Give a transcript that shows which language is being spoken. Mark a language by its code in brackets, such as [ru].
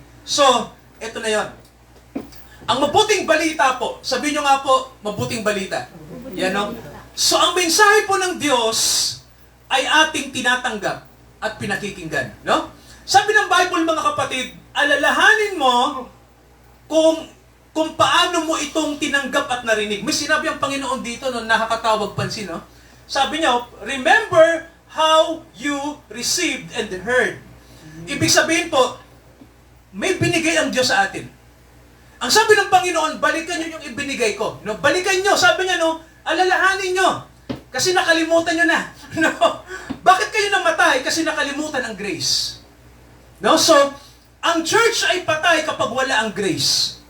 [tl] So, ito na yon. Ang mabuting balita po, sabihin nyo nga po, mabuting balita. Yan, So, ang mensahe po ng Diyos ay ating tinatanggap at pinakikinggan, Sabi ng Bible, mga kapatid, alalahanin mo kung paano mo itong tinanggap at narinig. May sinabi ang Panginoon dito nakakatawag pansin, Sabi niya, [en] remember how you received and heard. [tl] Ibig sabihin po, may binigay ang Diyos sa atin. Ang sabi ng Panginoon, balikan nyo yung ibinigay ko. Balikan nyo, sabi niya, alalahanin nyo. Kasi nakalimutan nyo na. Bakit kayo namatay? Kasi nakalimutan ang grace. So, ang church ay patay kapag wala ang grace.